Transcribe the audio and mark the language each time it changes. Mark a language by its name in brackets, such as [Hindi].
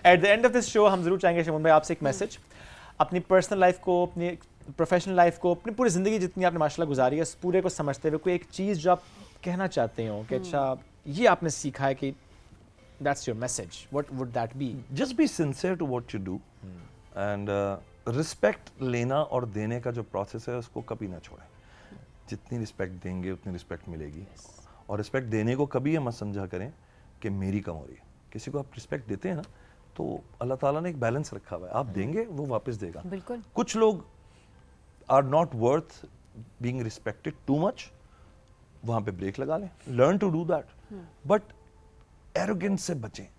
[Urdu] At the end of this شو ہم ضرور چاہیں گے شمون بھائی آپ سے ایک میسج, اپنی پرسنل لائف کو, اپنی پروفیشنل لائف کو, اپنی پوری زندگی جتنی آپ نے ماشاء اللہ گزاری ہے, اس پورے کو سمجھتے ہوئے کوئی ایک چیز جو آپ کہنا چاہتے ہو کہ اچھا یہ آپ نے سیکھا ہے, کہ [English] that's your message, what would that be? Just be sincere to what you do and [Urdu] respect لینا اور دینے کا جو پروسیس ہے اس کو کبھی نہ چھوڑیں. جتنی رسپیکٹ دیں گے اتنی رسپیکٹ ملے گی. اور رسپیکٹ دینے کو کبھی یہ مت سمجھا کریں کہ میری کم ہو رہی ہے. کسی کو آپ رسپیکٹ دیتے ہیں نا تو اللہ تعالیٰ نے ایک بیلنس رکھا ہوا ہے, آپ دیں گے وہ واپس دے گا. بالکل. کچھ لوگ [English] are not worth being respected too much, [Urdu] وہاں پہ بریک لگا لیں, [English] Learn to do that. But arrogance [Urdu] سے بچیں.